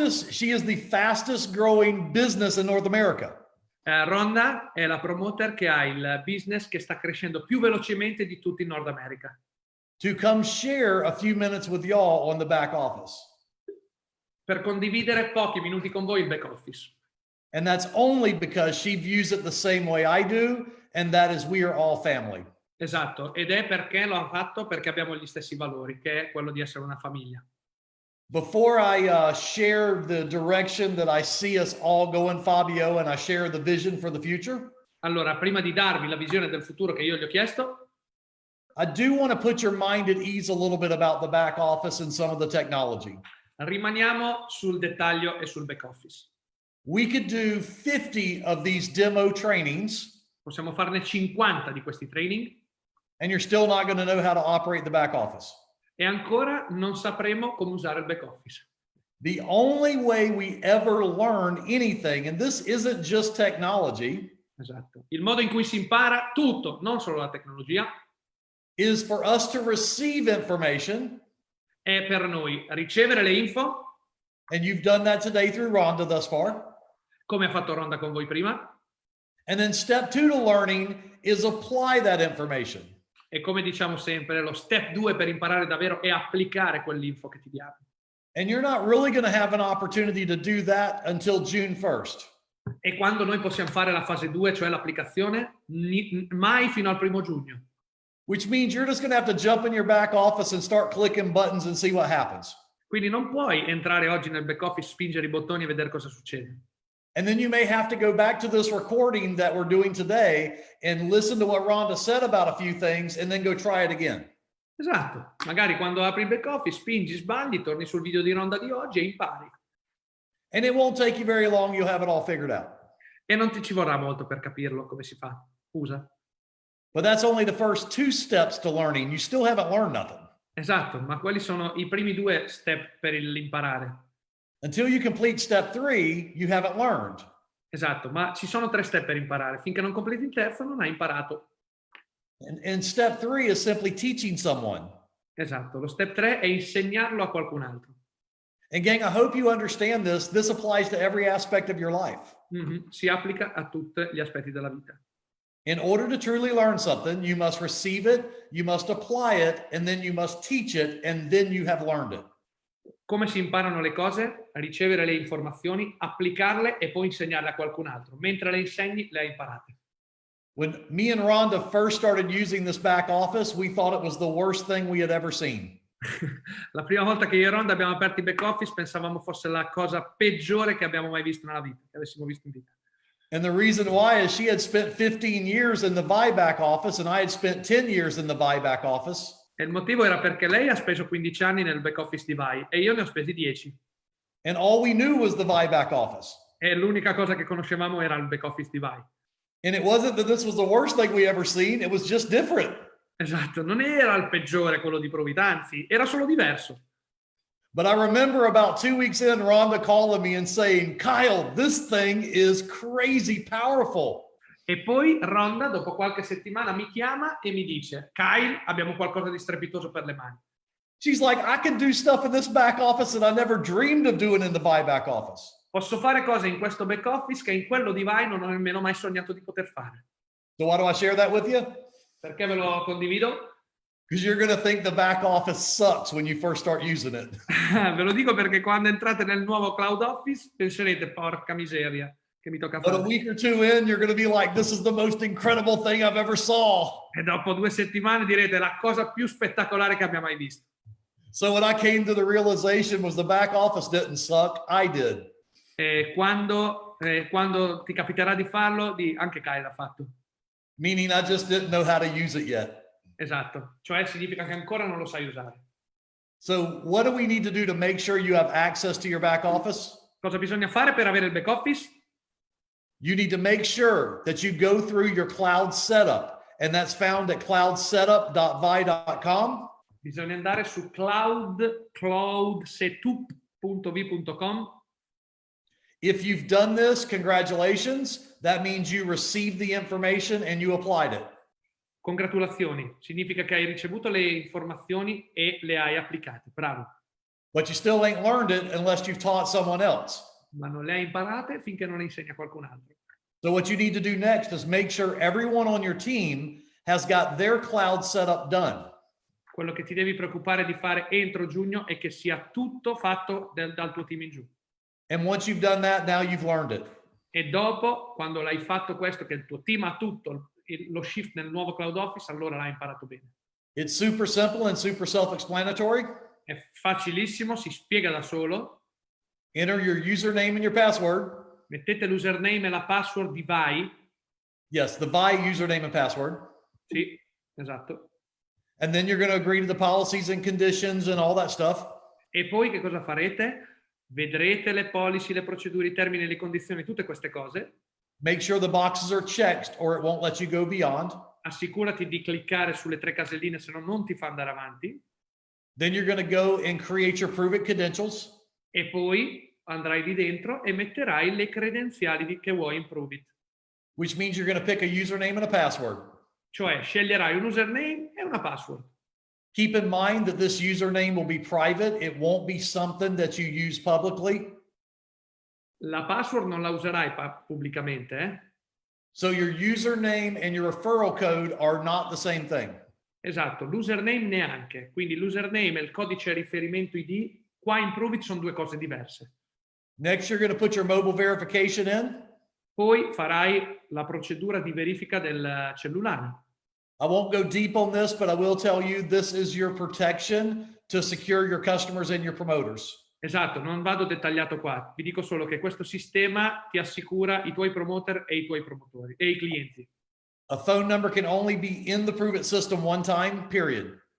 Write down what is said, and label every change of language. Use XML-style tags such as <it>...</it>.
<en>She is the fastest growing business in North America.</en> <it>Rhonda è la promoter che ha il business che sta crescendo più velocemente di tutti in Nord America.</it> <en>To come share a few minutes with y'all on the back office.</en> <it>Per condividere pochi minuti con voi il back office.</it> <en>And that's only because she views it the same way I do, and that is we are all family.</en> <it>Esatto, ed è perché lo ha fatto, perché abbiamo gli stessi valori, che è quello di essere una famiglia.</it> <en>Before I share the direction that I see us all going, Fabio, and I share the vision for the future.</en> <it>Allora, prima di darvi la visione del futuro che io gli ho chiesto,</it> <en>I do want to put your mind at ease a little bit about the back office and some of the technology.</en> <it>rimaniamo sul dettaglio e sul back office.</it> <en>We could do 50 of these demo trainings.</en> <it>Possiamo farne 50 di questi training.</it> <en>And you're still not going to know how to operate the back office.</en> <it>e ancora non sapremo come usare il back office.</it> <en>The only way we ever learn anything, and this isn't just technology,</en> <it>Esatto. Il modo in cui si impara tutto, non solo la tecnologia,</it> <en>is for us to receive information.</en> <it>è per noi ricevere le info,</it> <en>And you've done that today through Rhonda thus far.</en> <it>come ha fatto Ronda con voi prima,</it> <en>And then step 2 to learning is apply that information.</en> <it>e come diciamo sempre, lo step 2 per imparare davvero è applicare quell'info che ti diamo.</it> <en>And you're not really going to have an opportunity to do that until June 1st.</en> <it>E quando noi possiamo fare la fase 2, cioè l'applicazione, mai fino al 1 giugno.</it> <en>Which means you're just going to have to jump in your back office and start clicking buttons and see what happens.</en> <it>Quindi non puoi entrare oggi nel back office, spingere i bottoni e vedere cosa succede.</it> <en>And then you may have to go back to this recording that we're doing today and listen to what Rhonda said about a few things and then go try it again.</en> <it>Esatto, magari quando apri il back office, spingi, sbagli, torni sul video di Ronda di oggi e impari.</it> <en>And it won't take you very long. You'll have it all figured out.</en> <it>E non ti ci vorrà molto per capirlo come si fa. Usa.</it> <en>But that's only the first 2 steps to learning. You still haven't learned nothing.</en> <it>Esatto, ma quelli sono i primi 2 step per l'imparare.</it> <en>Until you complete step 3, you haven't learned.</en> <it>Esatto, ma ci sono 3 step per imparare. Finché non completi il terzo non hai imparato.</it> <en>And step 3 is simply teaching someone.</en> <it>Esatto, lo step 3 è insegnarlo a qualcun altro.</it> <en>And gang, I hope you understand this. This applies to every aspect of your life.</en> <it>Si applica a tutti gli aspetti della vita.</it> <en>In order to truly learn something, you must receive it, you must apply it, and then you must teach it, and then you have learned it.</en> <it>Come si imparano le cose? A ricevere le informazioni, applicarle e poi insegnarle a qualcun altro. Mentre le insegni, le hai imparate.</it> <en>When me and Rhonda first started using this back office, we thought it was the worst thing we had ever seen.</en> <it>La prima volta che io e Ronda abbiamo aperto i back office pensavamo fosse la cosa peggiore che abbiamo mai visto nella vita, che avessimo visto in vita.</it> <en>And the reason why is she had spent 15 years in the buyback office and I had spent 10 years in the buyback office.</en> <it>E il motivo era perché lei ha speso 15 anni nel back office di Vi e io ne ho spesi 10.</it> <en>And all we knew was the buyback office.</en> <it>E l'unica cosa che conoscevamo era il back office di Vi.</it> <en>And it wasn't that this was the worst thing we ever seen, it was just different.</en> <it>Esatto, non era il peggiore quello di Provita, anzi, era solo diverso.</it> <en>But I remember about 2 weeks in, Rhonda calling me and saying, Kyle, this thing is crazy powerful.</en> <it>E poi Ronda, dopo qualche settimana, mi chiama e mi dice: Kyle, abbiamo qualcosa di strepitoso per le mani.</it> <en>She's like, I can do stuff in this back office that I never dreamed of doing in the buyback office.</en> <it>Posso fare cose in questo back office che in quello di Vi non ho nemmeno mai sognato di poter fare.</it> <en>So why do I share that with you?</en> <it>Perché ve lo condivido?</it> <en>Because you're going to think the back office sucks when you first start using it.</en> <it>Ve lo dico perché quando entrate nel nuovo Cloud Office penserete: porca miseria, che mi tocca</it> <en>But a</en> <it>fare.</it> <en>week or 2 in, you're going to be like, this is the most incredible thing I've ever saw.</en> <it>E dopo 2 settimane direte: la cosa più spettacolare che abbia mai visto.</it> <en>So when I came to the realization was the back office didn't suck, I did.</en> <it>E quando ti capiterà di farlo, anche Kyle l'ha fatto.</it> <en>Meaning I just didn't know how to use it yet.</en> <it>Esatto, cioè significa che ancora non lo sai usare.</it> <en>So what do we need to do to make sure you have access to your back office?</en> <it>Cosa bisogna fare per avere il back office?</it> <en>You need to make sure that you go through your cloud setup, and that's found at cloudsetup.vi.com.</en> <it>Bisogna andare su cloudsetup.vi.com.</it> <en>If you've done this, congratulations. That means you received the information and you applied it.</en> <it>Congratulazioni, significa che hai ricevuto le informazioni e le hai applicate. Bravo.</it> <en>But you still ain't learned it unless you've taught someone else.</en> <it>Ma non le hai imparate finché non le insegni a qualcun altro.</it> <en>So what you need to do next is make sure everyone on your team has got their cloud setup done.</en> <it>Quello che ti devi preoccupare di fare entro giugno è che sia tutto fatto dal tuo team in giù.</it> <en>And once you've done that, now you've learned it.</en> <it>E dopo, quando l'hai fatto questo, che il tuo team ha tutto, lo shift nel nuovo Cloud Office, allora l'hai imparato bene.</it> <en>It's super simple and super self-explanatory.</en> <it>È facilissimo, si spiega da solo.</it> <en>Enter your username and your password.</en> <it>Mettete l'username e la password di Vi.</it> <en>Yes, the Vi username and password.</en> <it>Sì, esatto.</it> <en>And then you're going to agree to the policies and conditions and all that stuff.</en> <it>E poi che cosa farete? Vedrete le policy, le procedure, i termini, le condizioni, tutte queste cose.</it> <en>Make sure the boxes are checked or it won't let you go beyond.</en> <it>Assicurati di cliccare sulle 3 caselline, se no non ti fa andare avanti.</it> <en>Then you're going to go and create your Prove It credentials.</en> <it>E poi andrai lì dentro e metterai le credenziali che vuoi in Prove It.</it> <en>Which means you're going to pick a username and a password.</en> <it>Cioè sceglierai un username e una password.</it> <en>Keep in mind that this username will be private. It won't be something that you use publicly.</en> <it>La password non la userai pubblicamente, eh?</it> <en>So your username and your referral code are not the same thing.</en> <it>Esatto, l'username neanche. Quindi l'username e il codice riferimento ID, qua in Prove It sono due cose diverse.</it> <en>Next, you're going to put your mobile verification in.</en> <it>Poi farai la procedura di verifica del cellulare.</it> <en>I won't go deep on this, but I will tell you this is your protection to secure your customers and your promoters.</en> <it>Esatto, non vado dettagliato qua, vi dico solo che questo sistema ti assicura i tuoi promoter e i tuoi promotori e i clienti.</it> <en>A phone number can only be in the Prove It system one time, period.</en>